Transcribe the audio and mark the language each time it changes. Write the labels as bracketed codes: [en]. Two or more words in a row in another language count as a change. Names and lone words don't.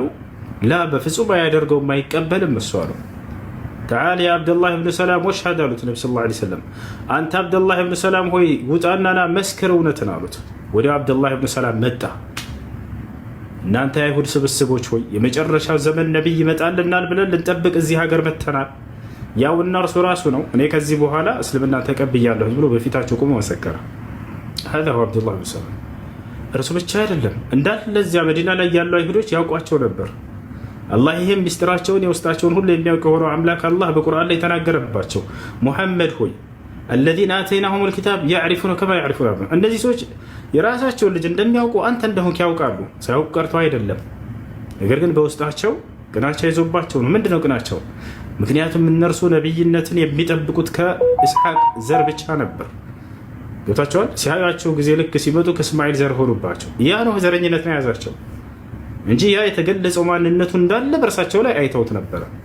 [am] ላ በፍጹም አያደርገውም አይቀበልም እሱ አሉ። [ar] تعال يا عبد الله بن سلام واشهد [am] አሉት ነቢ [ar] صلى الله عليه وسلم። [am] አንተ አብደላህ ብን ሰላም ሆይ ውጣናና መስክር እውነትን አሉት። ወዲያው አብደላህ ብን ሰላም መጣ። እናንተ የአይሁድ ስብስቦች ሆይ የመጨረሻው ዘመን ነቢይ ይመጣልናል ብለን ልንጠብቅ እዚህ ሀገር መተናል። ያው እና እርሱ ራሱ ነው። እኔ ከዚህ በኋላ እስልምና ተቀብያለሁ ብሎ በፊታቸው ቆሞ መሰከረ። [ar] هذا هو عبد الله بن سلام። [am] እርሱ ብቻ አይደለም እንዳለ እዚያ መዲና ላይ ያሉ አይሁዶች ያውቋቸው ነበር። አላህ ይሄም ሚስጥራቸውን የውስጣቸውን ሁሉ የሚያውቅ የሆነው አምላክ አላህ በቁርአን ላይ ተናገረባቸው። ሙሐመድ ሆይ [ar] الذين آتيناهم الكتاب يعرفون كما يعرفون أبناءهم። [am] እነዚህ ሰዎች የራሳቸውን ልጅ እንደሚያውቁ አንተ እንደሆንክ ያውቃሉ። ሳያውቁ ቀርቶ አይደለም፣ ነገር ግን በውስጣቸው ቅናቻ ይዞባቸው ነው። ምንድነው ቅናቸው? ምክንያቱም እነርሱ ነብይነትን የሚጠብቁት ከኢስሐቅ ዘር ብቻ ነበር። ገብታቸዋል። ሲያዩአቸው ጊዜ ልክ ሲመጡ ከእስማኤል ዘር ሆኑባቸው። ያ ነው ዘረኝነት ነው የያዛቸው እንጂ ያ የተገለጸው ማንነቱ እንዳለ በእርሳቸው ላይ አይተውት ነበረ።